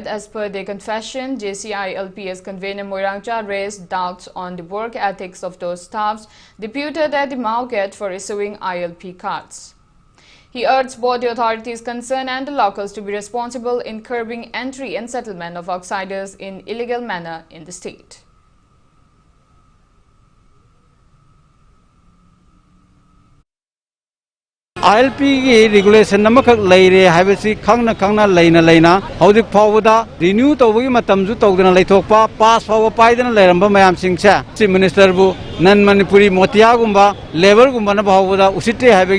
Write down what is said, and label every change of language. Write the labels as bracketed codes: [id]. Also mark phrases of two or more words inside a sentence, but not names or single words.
[en] As per their confession, JCILPS convener Moirangcha raised doubts on the work ethics of those staffs deputed at the Mauged for issuing ILP cards. He urged both the authorities concerned and the locals to be responsible in curbing entry and settlement of outsiders in illegal manner in the state. ILP regulation [mni] namakak leire habisi khangna leina haudik phawda renew tawgi matamju tawdana leithokpa pass phawa paidana leiramba mayam singcha [en] chief minister [mni] bu nan manipuri motia gumba level gumba na phawda usite habegi